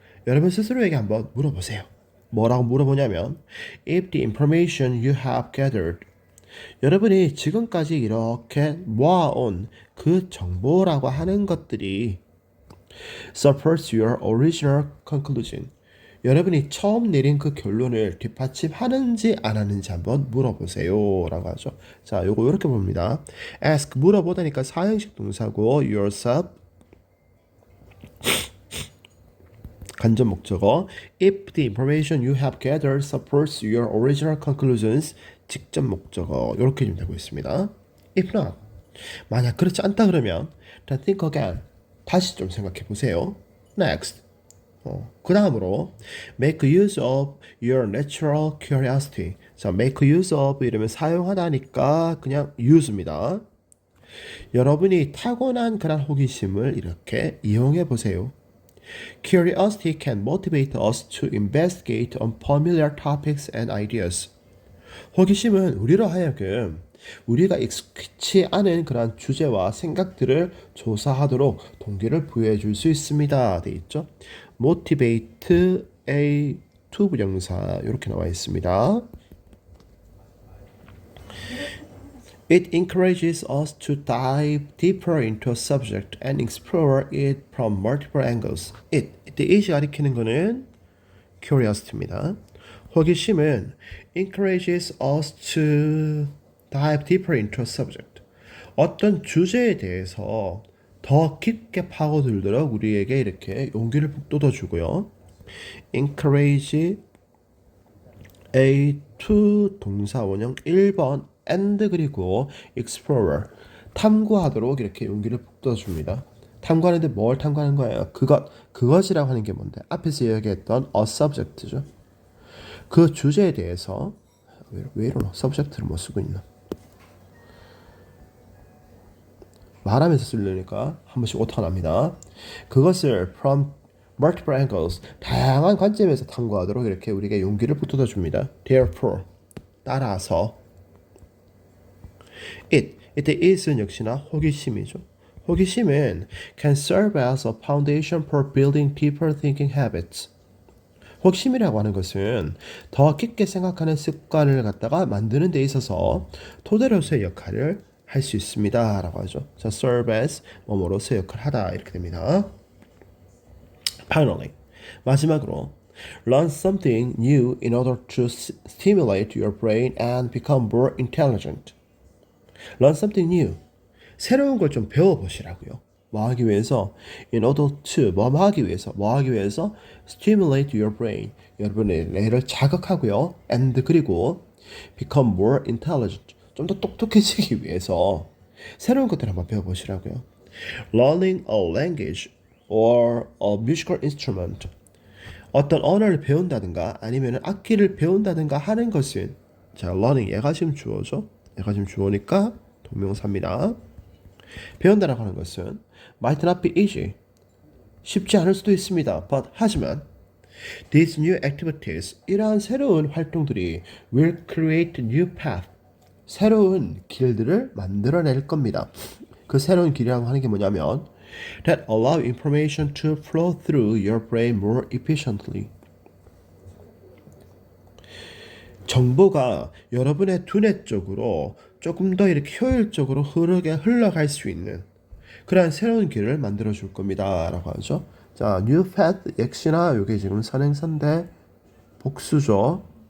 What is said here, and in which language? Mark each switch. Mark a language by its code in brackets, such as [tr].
[ko] 여러분 스스로에게 한번 물어보세요. 뭐라고 물어보냐면 [en] if the information you have gathered, [ko] 여러분이 지금까지 이렇게 모아온 그 정보라고 하는 것들이 [en] supports your original conclusion, [ko] 여러분이 처음 내린 그 결론을 뒷받침하는지 안 하는지 한번 물어보세요 라고 하죠. 자, 요거 이렇게 봅니다. [en] ask [ko] 물어보다니까 사형식 동사고 [en] yourself [ko] 간접 목적어, [en] if the information you have gathered supports your original conclusions [ko] 직접 목적어 이렇게 좀 되고 있습니다. [en] if not, [ko] 만약 그렇지 않다 그러면 [en] then think again, [ko] 다시 좀 생각해 보세요. [en] next, [ko] 그 다음으로 [en] make use of your natural curiosity. [ko] 자, [en] make use of [ko] 이러면 사용하다니까 그냥 use입니다. 여러분이 타고난 그런 호기심을 이렇게 이용해 보세요. [en] Curiosity can motivate us to investigate unfamiliar topics and ideas. [ko] 호기심은 우리로 하여금 우리가 익숙치 않은 그런 주제와 생각들을 조사하도록 동기를 부여해 줄 수 있습니다. 돼 있죠? [en] motivate a to [ko] 부정사 이렇게 나와 있습니다. [en] It encourages us to dive deeper into a subject and explore it from multiple angles. [ko] 이때 it이 가리키는 거는 curiosity입니다. 호기심은 [en] encourages us to dive deeper into a subject. [ko] 어떤 주제에 대해서 더 깊게 파고들도록 우리에게 이렇게 용기를 북돋워 주고요. [en] encourage a to [ko] 동사 원형 1번 and 그리고 explorer 탐구하도록 이렇게 용기를 북돋워 줍니다. 탐구하는데 뭘 탐구하는 거예요? 그것이라고 하는 게 뭔데? 앞에서 이야기했던 a subject죠. 그 주제에 대해서 왜 이러나? subject를 못 쓰고 있나? 말하면서 쓰려니까 한 번씩 오타가 납니다. 그것을 [en] from multiple angles [ko] 다양한 관점에서 탐구하도록 이렇게 우리에게 용기를 북돋워 줍니다. Therefore 따라서 이때 it은 역시나 호기심이죠. 호기심은 [en] can serve as a foundation for building deeper thinking habits. [ko] 호기심이라고 하는 것은 더 깊게 생각하는 습관을 갖다가 만드는 데 있어서 토대로서의 역할을 할 수 있습니다 라고 하죠. 자, [en] serve as [ko] 뭐뭐로서의 역할을 하다 이렇게 됩니다. [en] Finally, [ko] 마지막으로 [en] learn something new in order to stimulate your brain and become more intelligent. Learn something new. [ko] 새로운 걸 좀 배워보시라고요. 뭐 하기 위해서 [en] in order to [ko] 뭐 하기 위해서 [en] stimulate your brain [ko] 여러분의 뇌를 자극하고요 and 그리고 [en] become more intelligent [ko] 좀 더 똑똑해지기 위해서 새로운 것들을 한번 배워보시라고요. [en] Learning a language or a musical instrument [ko] 어떤 언어를 배운다든가 아니면 악기를 배운다든가 하는 것은 자 learning 얘가 지금 주어죠. 얘가 지금 주어니까 동명사입니다. 배운다라고 하는 것은 [en] might not be easy [ko] 쉽지 않을 수도 있습니다. [en] but [ko] 하지만 [en] these new activities [ko] 이러한 새로운 활동들이 [en] will create new path [ko] 새로운 길들을 만들어낼 겁니다. 그 새로운 길이라고 하는 게 뭐냐면 [en] that allow information to flow through your brain more efficiently. [ko] 정보가 여러분의 두뇌 쪽으로 조금 더 이렇게 효율적으로 흘러갈 수 있는 그러한 새로운 길을 만들어 줄 겁니다. 라고 하죠. 자, [en] new path [ko] 역시나 이게 지금 선행사인데 복수죠.